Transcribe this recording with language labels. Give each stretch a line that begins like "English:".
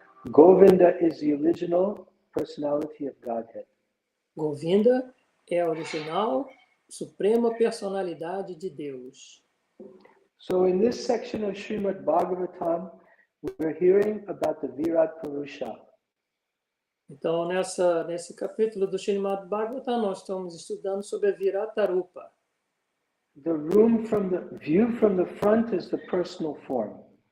English: Govinda is the original personality of Godhead.
Portuguese: Govinda é a original, suprema personalidade de Deus.
English: So in this section of Srimad Bhagavatam, we're hearing about the Virat Purusha.
Portuguese: Então, nesse capítulo do Srimad Bhagavatam, nós estamos estudando sobre a Viratarupa.
English: The view from the front is the personal form.